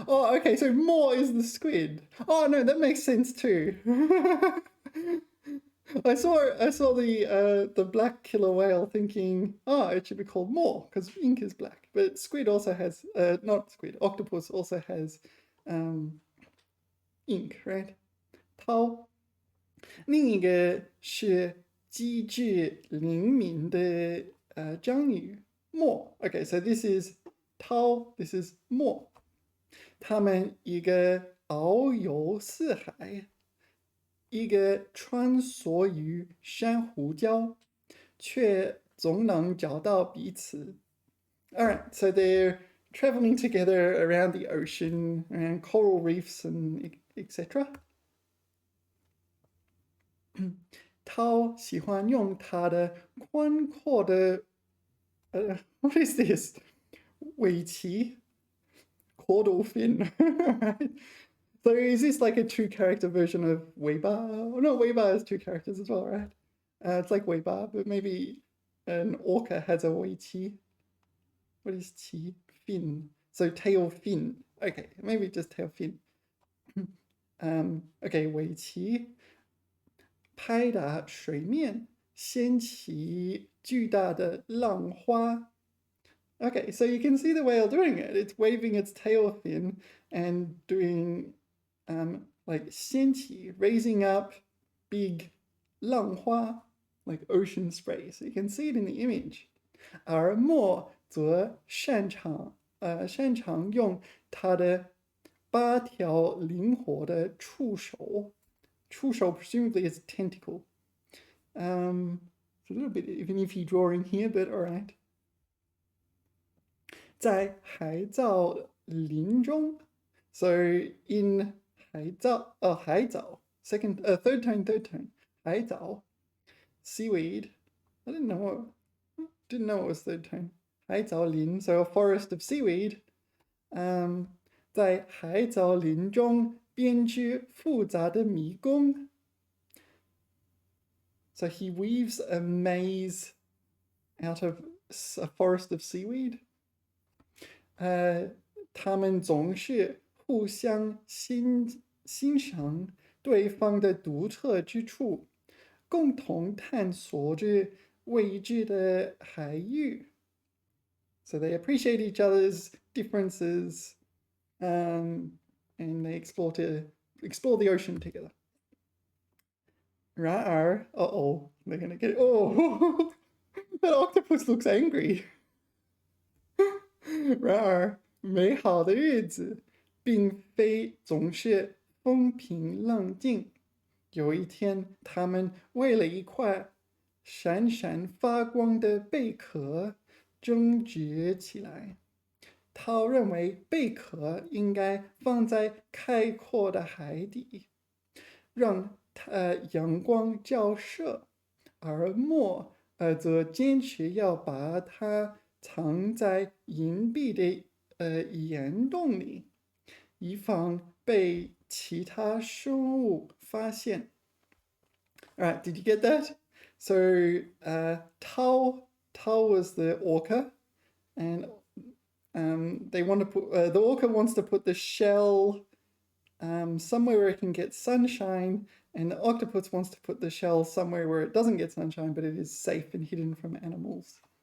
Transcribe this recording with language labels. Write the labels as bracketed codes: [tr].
[en] Oh, okay, so more is the squid. Oh no, that makes sense too. I saw the black killer whale thinking, oh, it should be called more because ink is black. But squid also has, not squid, octopus also has ink, right? [zh] 涛。另一个是机智灵敏的章鱼 more. [en] Okay, so this is 涛, this is more. [zh] 他们一个遨游四海，一个穿梭于珊瑚礁，却总能找到彼此。 [en] All right, so they're traveling together around the ocean, around coral reefs and etc. [zh] 涛喜欢用他的宽阔的 [en] what is this? 尾鳍 caudal fin. So is this like a two-character version of Weiba? Oh, no, Weiba has two characters as well, right? It's like Weiba, but maybe an orca has a weiqi. What is qi? Fin. So tail fin. Okay, maybe just tail fin. [zh] Okay, 尾鳍拍打水面，掀起巨大的浪花。 [en] Okay, so you can see the whale doing it. It's waving its tail fin and doing like 掀起, raising up big 浪花, like ocean spray. So you can see it in the image. [zh] 而墨则擅长用它的8条灵活的触手。 [en] 触手 presumably is tentacle. It's a little bit of an iffy drawing here, but all right. [zh] 在海藻林中 [en] so in 海藻 third tone 海藻 seaweed. I didn't know it was third tone. 海藻林 so a forest of seaweed. [zh] 在海藻林中编织复杂的迷宫 [en] so he weaves a maze out of a forest of seaweed. [zh] 他们总是互相欣赏对方的独特之处，共同探索着未知的海域。 [en] So they appreciate each other's differences, and they explore the ocean together. 然而, they're gonna get it. Oh, that octopus looks angry. [zh] 然而，美好的日子并非总是风平浪静。有一天，他们为了一块闪闪发光的贝壳争执起来。涛认为贝壳应该放在开阔的海底，让阳光照射，而墨则坚持要把它藏在隐蔽的岩洞里，以防被其他生物发现。 [en] Alright, did you get that? So Tao was the orca, and they want to put the orca wants to put the shell somewhere where it can get sunshine, and the octopus wants to put the shell somewhere where it doesn't get sunshine, but it is safe and hidden from animals.